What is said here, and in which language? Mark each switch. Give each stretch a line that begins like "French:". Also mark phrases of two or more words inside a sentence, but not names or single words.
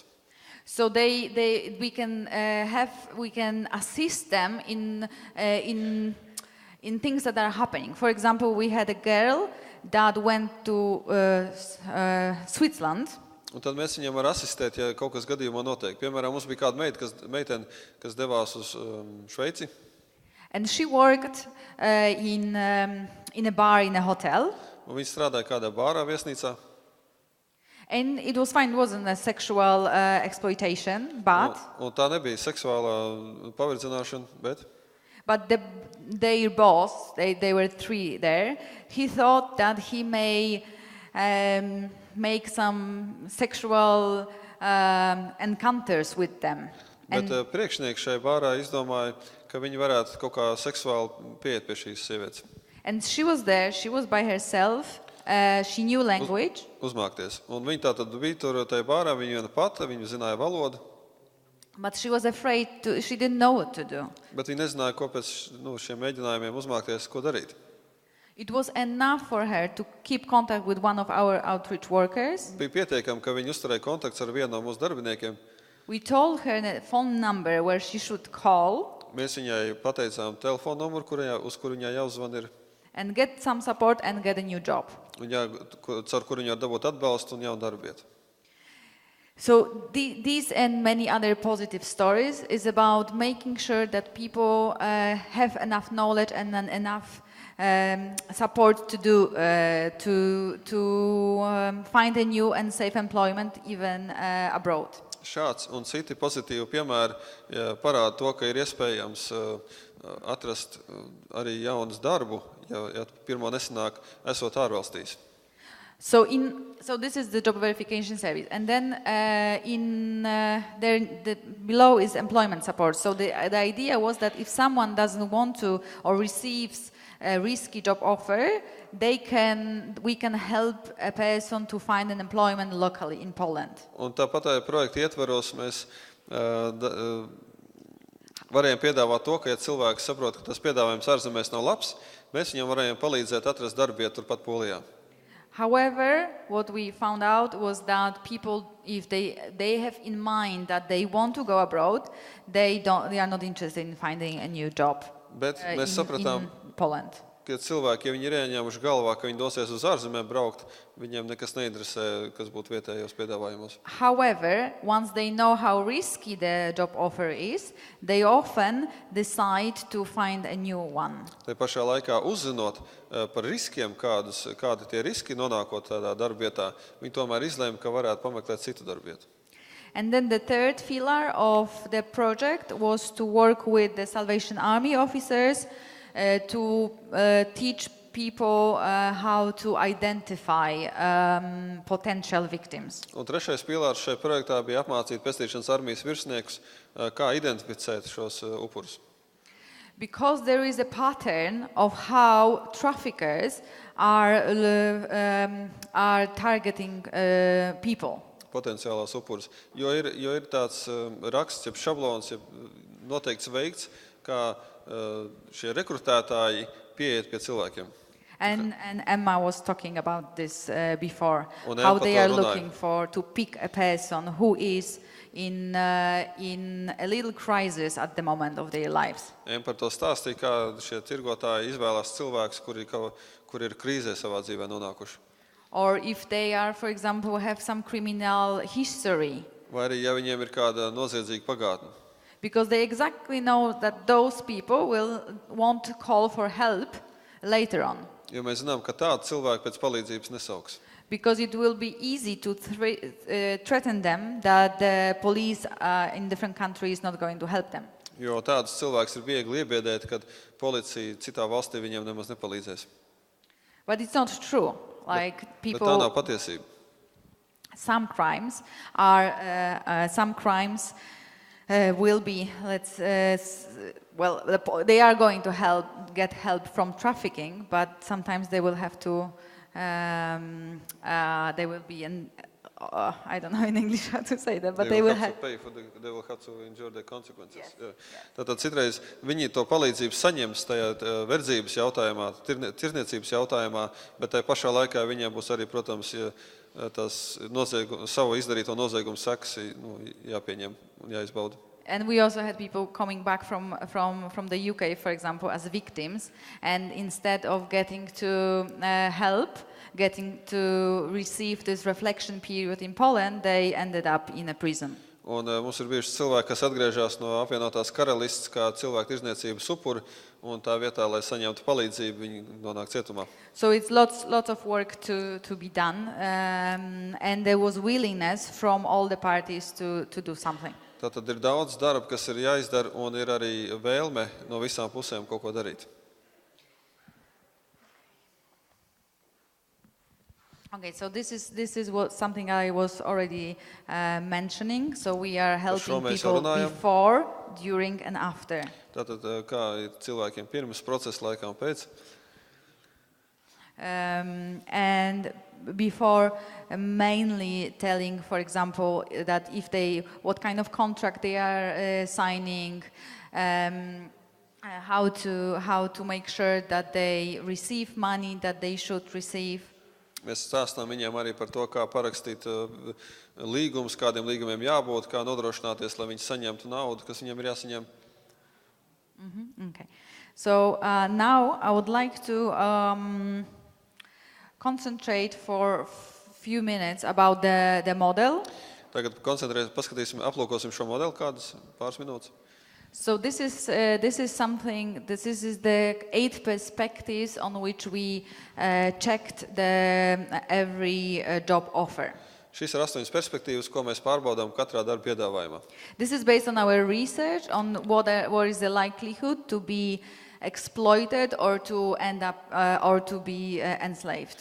English: So we can assist them in things that are happening. For example, we had a girl that went to Switzerland.
Latvian: Un tad mēs viņam var asistēt, ja kaut kas gadījumā notiek. Piemēram, mums bija kāda meitene, kas devās uz Šveici.
English: And she worked in a bar in a hotel.
Latvian: Un viņa strādāja kādā bārā, viesnīcā.
English: And it was fine, it wasn't a sexual exploitation, but...
Latvian: Un tā nebija seksuālā paverdzināšana, bet...
English: But their boss, they were three there, he thought that he may make some sexual encounters with them.
Latvian: Bet priekšnieks šai bārā izdomāja, ka viņi varētu kaut kā seksuāli pieiet pie šīs sievietes.
English: And she was there, she was by herself, she knew language.
Latvian: Uzmākties. Un viņa tātad bija tur tajā bārā, viņa viena pata, viņa zināja valodu.
English: But she was afraid she didn't know what to do.
Latvian: Bet viņa nezināja, ko pēc šiem mēģinājumiem uzmākties, ko darīt.
English: It was enough for her to keep contact with one of our outreach workers.
Latvian: Bija pietiekami, ka viņa uzturēja kontakts ar vienu no mūsu darbiniekiem.
English: We told her the phone number where she should call.
Latvian: Mēs viņai pateicām telefonu numuru, uz kuru viņai jāuzvan ir.
English: And get some support and get a new job.
Latvian: Un caur kuru viņa var dabūt atbalstu un jaunu darbu vietu.
English: So these and many other positive stories is about making sure that people have enough knowledge and enough support to find a new and safe employment even abroad.
Latvian: Šāds un citi pozitīvi piemēri parāda to, ka ir iespējams atrast arī jaunas darbu, ja pirmo nesanāk esot ārvalstīs.
English: So this is the job verification service, and then below is employment support. So the idea was that if someone doesn't want to or receives a risky job offer, we can help a person to find an employment locally in Poland.
Latvian: Un tāpat projekta ietvaros mēs varējām piedāvāt to, ka ja cilvēks saprot, ka tas piedāvājums ārzemēs nav labs, mēs viņam varējām palīdzēt atrast darbu vietu turpat Polijā.
English: However, what we found out was that people, if they have in mind that they want to go abroad, they are not interested in finding a new job in Poland.
Latvian: Ka cilvēki, ja viņi ir ieņēmuši galvā, ka viņi dosies uz ārzemēm braukt, viņiem nekas neinteresē, kas būtu vietējos piedāvājumos.
English: However, once they know how risky the job offer is, they often decide to find a new one.
Latvian: Tai pašā laikā uzzinot par riskiem, kādi tie riski nonākot tādā darbvietā, viņi tomēr izlēma, ka varētu pameklēt citu darbvietu.
English: And then the third pillar of the project was to work with the Salvation Army officers to teach people how to identify potential victims.
Latvian: Un trešais pilārs šajā projektā bija apmācīt Pestīšanas armijas virsniekus, kā identificēt šos upurus.
English: Because there is a pattern of how traffickers are targeting people.
Latvian: Potenciālās upurus. Jo ir tāds raksts, jeb šablons, jeb noteikts veikts, kā šie rekrutētāji pieiet pie cilvēkiem.
English: And Emma was talking about this before,
Latvian: Un
English: how they are
Latvian: runāja.
English: looking to pick a person who is in a little crisis at the moment of their lives.
Latvian: Par to stāstīja, kā šie tirgotāji izvēlās cilvēkus, kuri ir krīzē savā dzīvē nonākuši.
English: Or if they are, for example, have some criminal history.
Latvian: Vai arī, ja viņiem ir kāda noziedzīga pagātne.
English: Because they exactly know that those people will want to call for help later on.
Latvian: Jo mēs zinām, ka tādi cilvēki pēc palīdzības nesauks.
English: Because it will be easy to threaten them that the police in different countries is not going to help them.
Latvian: Jo tādus cilvēkus ir viegli iebiedēt, kad policija citā valstī viņiem nemaz nepalīdzēs.
English: But it's not true. Like
Latvian: Bet tā nav patiesība.
English: Some crimes will be, they are going to get help from trafficking, but sometimes they will have to, they will be I don't know in English how to say that, but they will have to endure the consequences. Yes. Yeah.
Latvian: Tātad citreiz viņi to palīdzību saņems tajā verdzības jautājumā, tirdzniecības jautājumā, bet tajā pašā laikā viņiem būs arī, protams, savu izdarīto noziegumu sekas jāpieņem un jāizbauda.
English: And we also had people coming back from the UK, for example, as victims, and instead of getting to getting to receive this reflection period in Poland, they ended up in a prison.
Latvian: Un mums ir bijuši cilvēki, kas atgriežas no apvienotās karalists kā cilvēktirdzniecības upuri, un tā vietā, lai saņemtu palīdzību, viņi nonāk cietumā.
English: So it's lots of work to be done, and there was willingness from all the parties to do something.
Latvian: Tātad ir daudz darba, kas ir jāizdara, un ir arī vēlme no visām pusēm kaut ko darīt.
English: Okay, so this is something I was already mentioning. So we are helping people before, during, and after.
Latvian: Tātad kā ir cilvēkiem pirms procesa laikā un pēc?
English: And before, mainly telling, for example, that what kind of contract they are signing, how to make sure that they receive money that they should receive.
Latvian: Mēs stāstām viņiem arī par to, kā parakstīt līgumus, kādiem līgumiem jābūt, kā nodrošināties, lai viņi saņemtu naudu, kas viņiem ir jāsaņem.
English: Okay. So now I would like to concentrate for a few minutes about the model.
Latvian: Tagad paskatīsim, aplūkosim šo modeli kādus pāris minūtes.
English: So this is the 8 perspectives on which we checked every job offer.
Latvian: Šīs ir 8 perspektīvas, ko mēs pārbaudām katrā darba piedāvājumā.
English: This is based on our research on what is the likelihood to be exploited or to end up or to be enslaved.